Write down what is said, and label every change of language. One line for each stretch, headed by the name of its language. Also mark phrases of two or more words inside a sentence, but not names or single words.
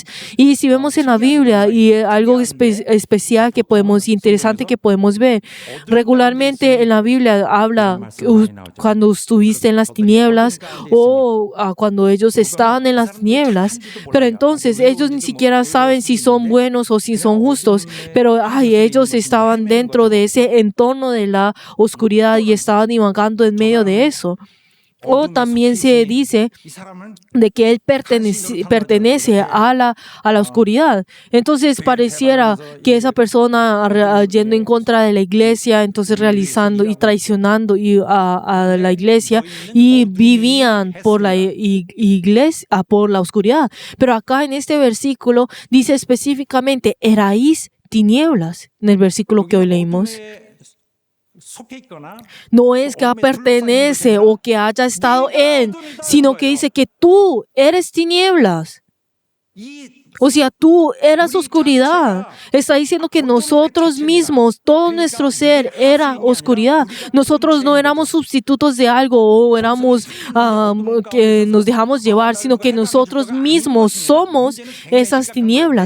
Spanish: Y si vemos en la Biblia y algo especial interesante que podemos ver, regularmente en la Biblia habla cuando estuviste en las tinieblas o cuando ellos estaban en las tinieblas. Pero entonces ellos ni siquiera saben si son buenos o si son justos. Pero ellos estaban dentro de ese entorno de la oscuridad y estaban divagando en medio de eso. O también se dice
Korean: 이 사람은
Spanish: de que él pertenece a la oscuridad. Entonces pareciera que esa persona yendo en contra de la iglesia, entonces realizando y traicionando a la iglesia y vivían por la iglesia, por la oscuridad. Pero acá en este versículo dice específicamente, erais tinieblas, en el versículo que hoy leímos.
Korean: 어둠에 속해 있거나
Spanish: No es que pertenece o que haya estado en, sino que dice que tú eres tinieblas.
Korean: 이
Spanish: O sea, tú eras oscuridad. Está diciendo que nosotros mismos, todo nuestro ser era oscuridad. Nosotros no éramos sustitutos de algo o éramos que nos dejamos llevar, sino que nosotros mismos somos esas tinieblas.